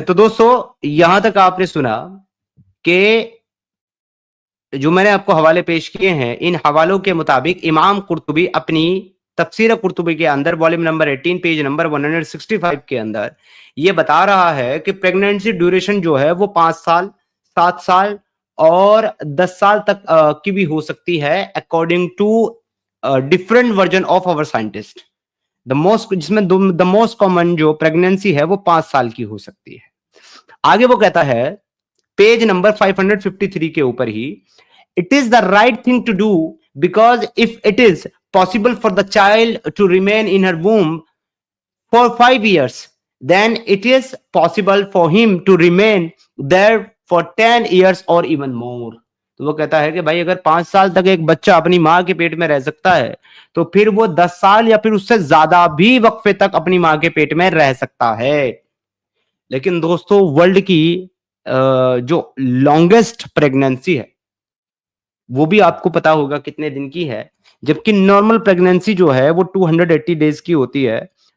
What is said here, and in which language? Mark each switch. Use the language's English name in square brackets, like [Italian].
[Hindi] तो दोस्तों, यहां तक आपने सुना कि जो मैंने आपको हवाले पेश किए हैं, इन हवालों के मुताबिक इमाम कुर्तुबी अपनी तफसीर कुर्तुबी के अंदर वॉल्यूम नंबर 18 पेज नंबर 165 के अंदर ये बता रहा है कि प्रेगनेंसी ड्यूरेशन जो है वो 5 साल, 7 साल और 10 साल तक की भी हो सकती है, [English] According to different version of our scientist. [Hindi] जिसमें द मोस्ट कॉमन जो प्रेगनेंसी है वो 5 साल की हो सकती है। आगे वो कहता है पेज नंबर 553 के ऊपर ही, [English] it is the right thing to do because if it is possible for the child to remain in her womb for 5 years, then it is possible for him to remain there for 10 years or even more. [Hindi] तो वो कहता है कि भाई अगर 5 साल तक एक बच्चा अपनी मां के पेट में रह सकता है, तो फिर वो 10 साल या फिर उससे ज्यादा भी वक्फे तक अपनी मां के पेट में रह सकता है। लेकिन दोस्तों, वर्ल्ड की जो लॉन्गेस्ट प्रेगनेंसी है वो भी आपको पता होगा कितने दिन की है, जबकि नॉर्मल प्रेगनेंसी जो है वो 280 डेज की होती है।